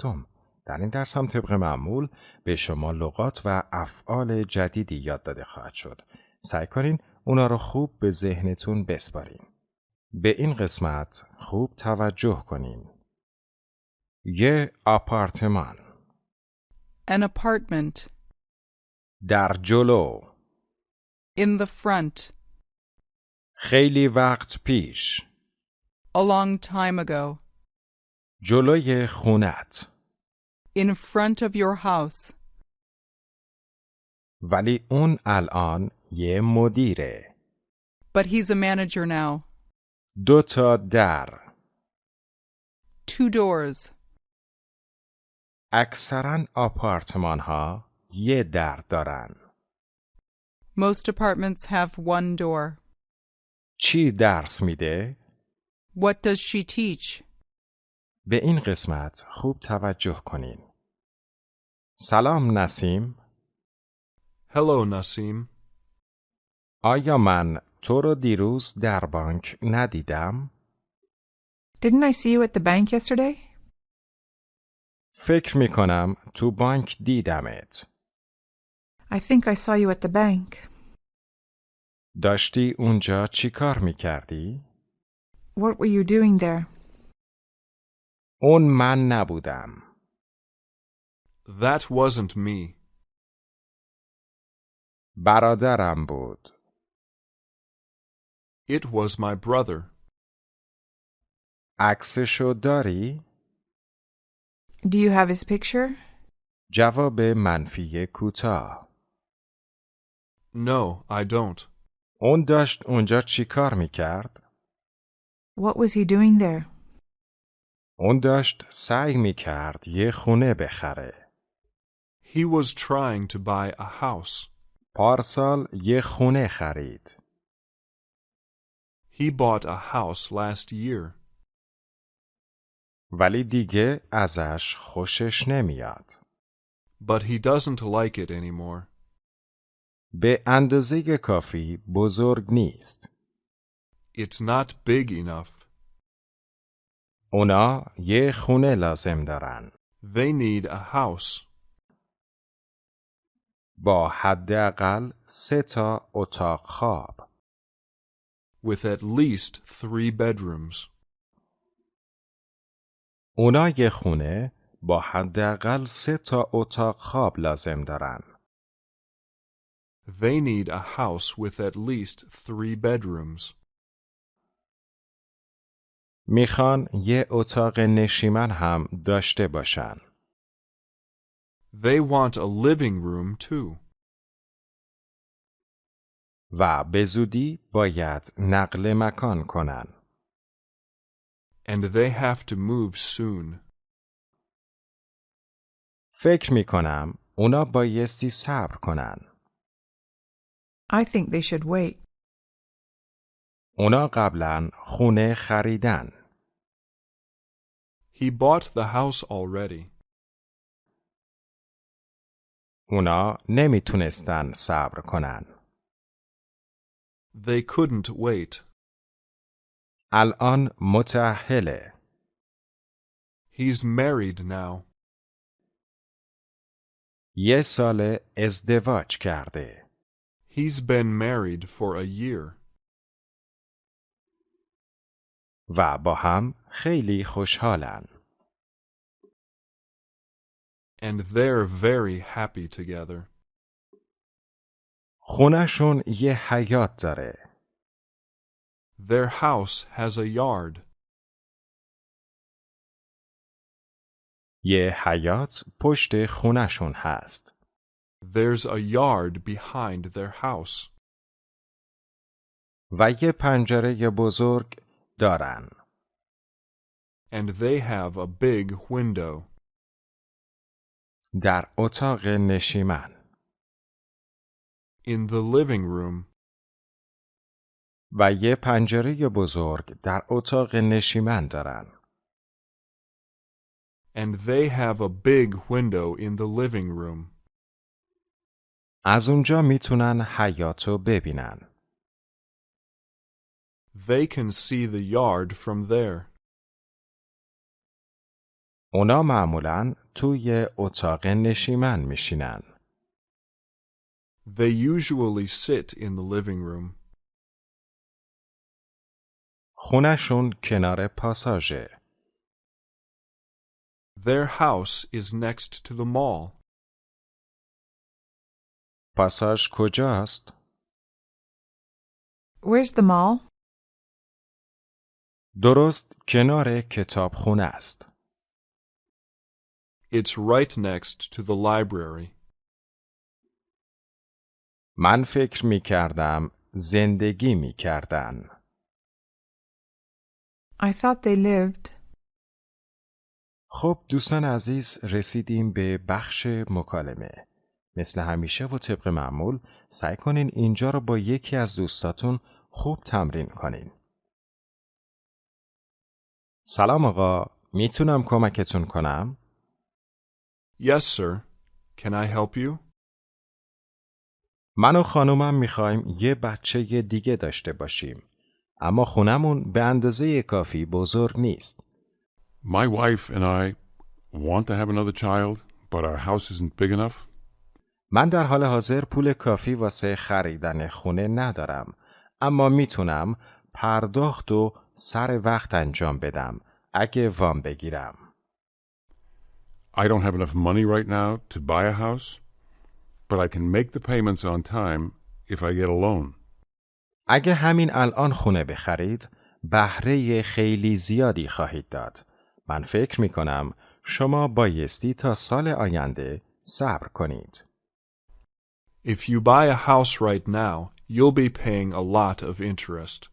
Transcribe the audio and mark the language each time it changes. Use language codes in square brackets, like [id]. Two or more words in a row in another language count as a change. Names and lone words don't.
[fa] در این درس هم طبق معمول به شما لغات و افعال جدیدی یاد داده خواهد شد. سعی کنین اونا رو خوب به ذهنتون بسپارین. به این قسمت خوب توجه کنین. یه آپارتمان. [en] An apartment. [fa] در جلو. [en] In the front. [fa] خیلی وقت پیش. [en] A long time ago. [fa] جلوی خونت. [en] In front of your house. [fa] ولی اون الان یه مدیره. [en] But he's a manager now. [fa] 2 تا در. [en] 2 doors. [fa] اکثراً آپارتمان ها یه در دارن. [en] Most apartments have 1 door. [fa] چی درس میده؟ [en] What does she teach? [fa] به این قسمت خوب توجه کنین. سلام نسیم. [en] Hello, Nasim. [fa] آیا من تو رو دیروز در بانک ندیدم؟ [en] Didn't I see you at the bank yesterday? [fa] فکر می کنم تو بانک دیدمت. [en] I think I saw you at the bank. [fa] داشتی اونجا چی کار می کردی؟ [en] What were you doing there? [fa] اون من نبودم. [en] That wasn't me. [fa] برادرم بود. [en] It was my brother. [fa] عکسشو داری؟ [en] Do you have his picture? [fa] جواب منفی کوتاه. [en] No, I don't. [fa] اون داشت اونجا چی کار می کرد؟ [en] What was he doing there? [fa] اون داشت سعی می کرد یه خونه بخره. [en] He was trying to buy a house. [fa] پارسال یه خونه خرید. [en] He bought a house last year. [fa] ولی دیگه ازش خوشش نمیاد. [en] But he doesn't like it anymore. [fa] به اندازه کافی بزرگ نیست. [en] It's not big enough. [fa] اونا یه خونه لازم دارن. [en] They need a house. [fa] با حداقل 3 تا اتاق خواب. [en] With at least 3 bedrooms. [fa] اونا یه خونه با حداقل 3 تا اتاق خواب لازم دارن. [en] They need a house with at least 3 bedrooms. [fa] میخوان یه اتاق نشیمن هم داشته باشن. [en] They want a living room too. [fa] و به زودی باید نقل مکان کنن. [en] And they have to move soon. [fa] فکر میکنم اونا بایستی صبر کنن. [en] I think they should wait. [fa] اونا قبلا خونه خریدن. [en] He bought the house already. [fa] اونا نمیتونستن صبر کنن. [en] They couldn't wait. [fa] الان متأهله. [en] He's married now. [fa] یه سال ازدواج کرده. [en] He's been married for a year. [fa] و با هم خیلی خوشحالن. [en] And they're very happy together. [fa] خونشون یه حیاط داره. [en] Their house has a yard. [fa] یه حیاط پشت خونشون هست. [en] There's a yard behind their house. [fa] و یه پنجره بزرگ دارن. [en] And they have a big window. [fa] در اتاق نشیمن. [en] In the living room. [fa] و یه پنجره بزرگ در اتاق نشیمن دارن. [en] And they have a big window in the living room. [fa] از اونجا میتونن حیاطو ببینن. [en] They can see the yard from there. [fa] اونا معمولاً توی اتاق نشیمن میشینن. [en] They usually sit in the living room. [fa] خونشون کنار پاساژه. [en] Their house is next to the mall. [fa] پاساژ کجاست؟ [en] Where's the mall? [fa] درست کنار کتابخونه است. [en] It's right next to the library. [fa] من فکر می کردم زندگی می کردن. [en] I thought they lived. [fa] خب دوستان عزیز رسیدیم به بخش مکالمه. مثل همیشه و طبق معمول سعی کنین اینجا رو با یکی از دوستاتون خوب تمرین کنین. سلام آقا، میتونم کمکتون کنم؟ [en] Yes, sir. Can I help you? [fa] من و خانومم میخوایم یه بچه دیگه داشته باشیم. اما خونمون به اندازه کافی بزرگ نیست. [en] My wife and I want to have another child, but our house isn't big enough. [fa] من در حال حاضر پول کافی واسه خریدن خونه ندارم. اما میتونم پرداخت و سر وقت انجام بدم اگه وام بگیرم. [en] I don't have enough money right now to buy a house, but I can make the payments on time if I get a loan. [fa] اگه همین الان خونه بخرید، بهره خیلی زیادی خواهید داد. من فکر می کنم شما بایستی تا سال آینده صبر کنید. [en] If you buy a house right now, you'll be paying a lot of interest.